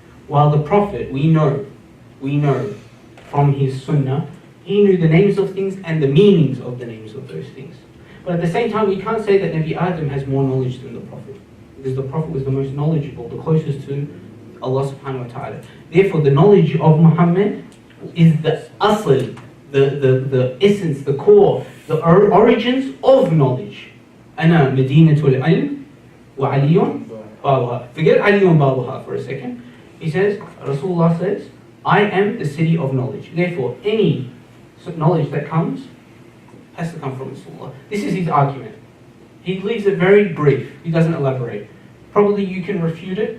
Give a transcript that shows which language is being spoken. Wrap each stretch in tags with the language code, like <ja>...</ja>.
<en>While the Prophet, we know from his Sunnah, he knew the names of things and the meanings of the names of those things. But at the same time, we can't say that Nabi Adam has more knowledge than the Prophet. because the Prophet was the most knowledgeable, the closest to Allah subhanahu wa ta'ala. Therefore, the knowledge of Muhammad is the asl, the essence, the core, the origins of knowledge.</en> <ar>أنا مدينة العلم وعلي بابها.</ar> <en>Forget</en> <ar>علي بابها</ar> <en>for a second. He says, Rasulullah says, I am the city of knowledge. Therefore, any knowledge that comes has to come from Rasulullah. This is his argument. He leaves it very brief. He doesn't elaborate. Probably you can refute it.</en>